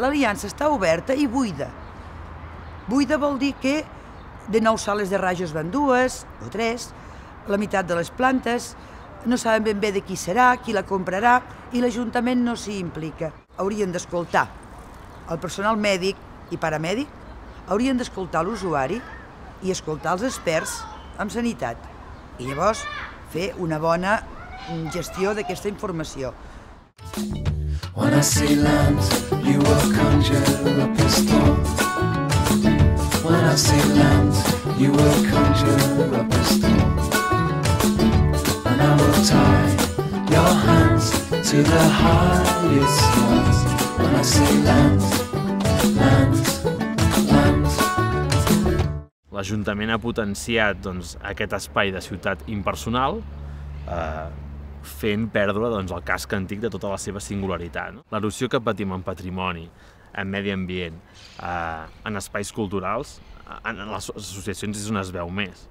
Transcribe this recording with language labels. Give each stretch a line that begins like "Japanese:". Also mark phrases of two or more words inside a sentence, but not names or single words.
Catalan: L'Aliança està oberta i buida. Buida vol dir que de 9 sales de rajos van 2 o 3, la meitat de les plantes, no saben ben bé de qui serà, qui la comprarà, i l'Ajuntament no s'hi implica. Haurien d'escoltar el personal mèdic i paramèdic, haurien d'escoltar l'usuari i escoltar els experts en sanitat. I llavors fer una bona gestió d'aquesta informació.
English: When I see land, you will conjure up a storm. When I see land, you will conjure up a storm. And I will tie your hands to the highest stars. When I see land, land, land.
Catalan: L'Ajuntament ha potenciat aquest espai de ciutat impersonal, fent perdre el casc antic de tota la seva singularitat. L'erosió que patim en patrimoni, en medi ambient, en espais culturals, en les associacions és on es veu més.